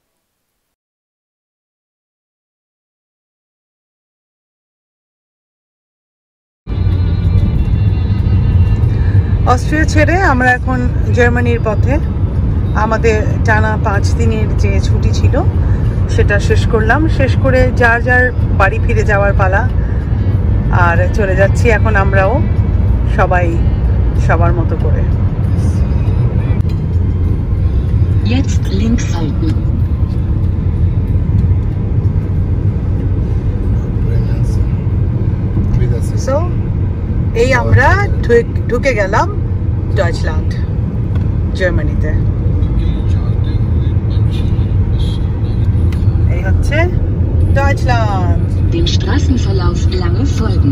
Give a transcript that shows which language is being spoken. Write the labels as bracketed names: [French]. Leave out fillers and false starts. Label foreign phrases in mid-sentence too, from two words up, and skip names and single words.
[Bangla] অস্ট্রিয়া ছেড়ে আমরা এখন জার্মানির পথে। আমাদের টানা 5 দিনের যে ছুটি ছিল সেটা শেষ করলাম। শেষ করে যার যার বাড়ি ফিরে যাওয়ার পালা। আর চলে যাচ্ছি এখন আমরাও সবাই সবার মতো করে। [German] Jetzt links halten. [Bangla] সো এই আমরা ঢুকে গেলাম ডয়েচল্যান্ড, জার্মানিতে। এই হচ্ছে ডয়েচল্যান্ড। [German] Dem Straßenverlauf lange folgen.